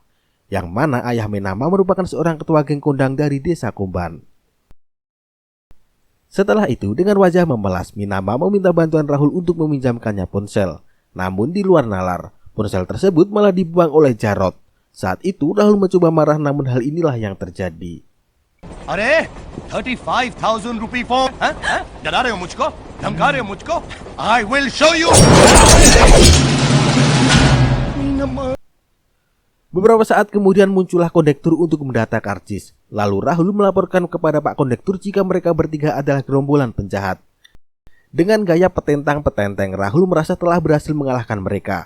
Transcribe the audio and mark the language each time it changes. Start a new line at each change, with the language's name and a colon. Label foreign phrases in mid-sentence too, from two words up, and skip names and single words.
Indonesian: Yang mana ayah Minama merupakan seorang ketua geng kondang dari desa Komban. Setelah itu, dengan wajah memelas, Minama meminta bantuan Rahul untuk meminjamkannya ponsel. Namun di luar nalar, ponsel tersebut malah dibuang oleh Jarod. Saat itu Rahul mencoba marah, namun hal inilah yang terjadi.
Hindi: अरे 35,000 रुपी फोन डरा रहे हो मुझको धमका रहे हो मुझको
English: I will show you.
Indonesian: Beberapa saat kemudian muncullah kondektur untuk mendata karcis. Lalu Rahul melaporkan kepada Pak Kondektur jika mereka bertiga adalah gerombolan penjahat. Dengan gaya petentang-petenteng, Rahul merasa telah berhasil mengalahkan mereka.